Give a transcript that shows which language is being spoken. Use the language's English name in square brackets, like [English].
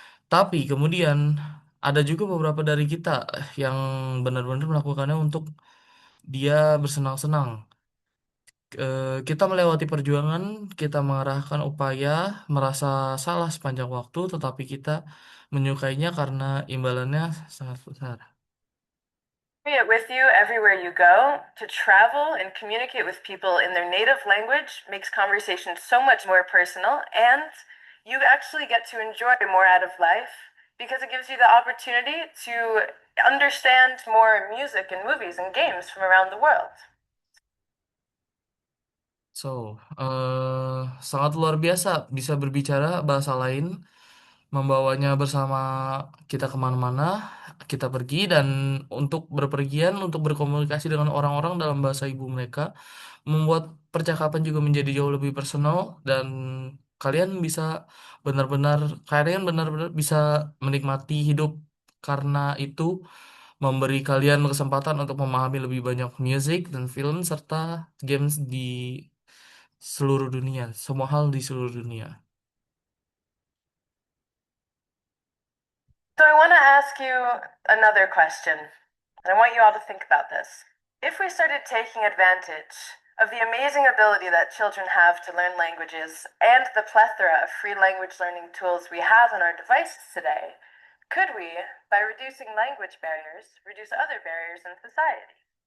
[Indonesian] Tapi kemudian ada juga beberapa dari kita yang benar-benar melakukannya untuk dia bersenang-senang. Kita melewati perjuangan, kita mengarahkan upaya, merasa salah sepanjang waktu, tetapi kita menyukainya karena imbalannya sangat besar. [English] Carry it with you everywhere you go. To travel and communicate with people in their native language makes conversation so much more personal, and you actually get to enjoy more out of life because it gives you the opportunity to understand more music and movies and games from around the world. [Indonesian] So, sangat luar biasa bisa berbicara bahasa lain, membawanya bersama kita kemana-mana, kita pergi dan untuk berpergian, untuk berkomunikasi dengan orang-orang dalam bahasa ibu mereka, membuat percakapan juga menjadi jauh lebih personal dan kalian bisa benar-benar, kalian benar-benar bisa menikmati hidup karena itu memberi kalian kesempatan untuk memahami lebih banyak musik dan film serta games di seluruh dunia, semua hal di seluruh dunia. [English] So I want to ask you another question, and I want you all to think about this. If we started taking advantage of the amazing ability that children have to learn languages and the plethora of free language learning tools we have on our devices today, could we, by reducing language barriers, reduce other barriers in society?